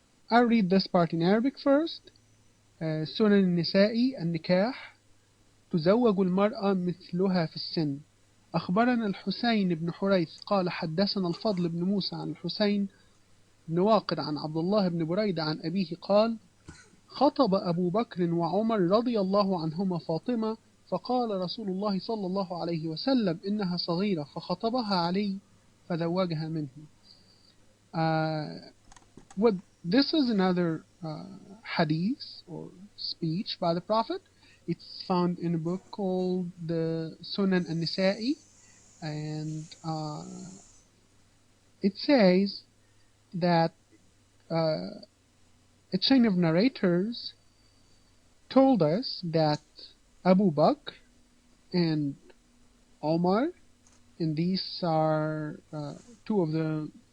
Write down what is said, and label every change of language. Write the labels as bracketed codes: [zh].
[en] I'll read this part in Arabic first. [ar] سنن النساء النكاح تزوج المرأة مثلها في السن. أخبرنا الحسين بن حريث قال حدثنا الفضل بن موسى عن الحسين بن واقد عن عبد الله بن بريدة عن أبيه قال خطب أبو بكر وعمر رضي الله عنهما فاطمة فقال رسول الله صلى الله عليه وسلم إنها صغيرة فخطبها علي فزوجها منه. [en] What this is another hadith or speech by the Prophet. It's found in a book called the Sunan An-Nisa'i, and it says that a chain of narrators told us that Abu Bakr and Omar, and these are two of the